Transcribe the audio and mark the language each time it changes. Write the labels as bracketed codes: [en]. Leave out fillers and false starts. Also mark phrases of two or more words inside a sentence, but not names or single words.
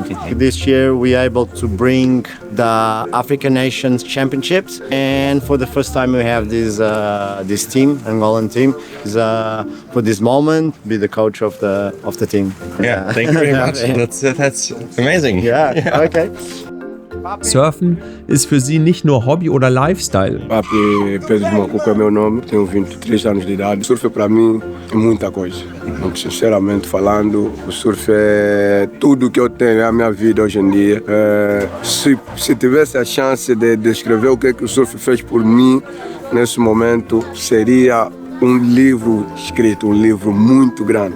[en] This year, we are able to bring the African Nations Championships, and for the first time, we have this team, Angolan team, for this moment, be the coach of the team. Yeah, thank you very much. That's amazing. Yeah, okay. [de] Surfen ist für sie nicht nur Hobby oder Lifestyle. [pt] Papi Pedro Macuco é meu nome, tenho 23 anos de idade. Surf para mim é muita coisa. Muito sinceramente falando, o surf é tudo que eu tenho, é a minha vida hoje em dia. Se tivesse a chance de descrever o que o surf fez por mim nesse momento, seria um livro escrito, um livro muito grande.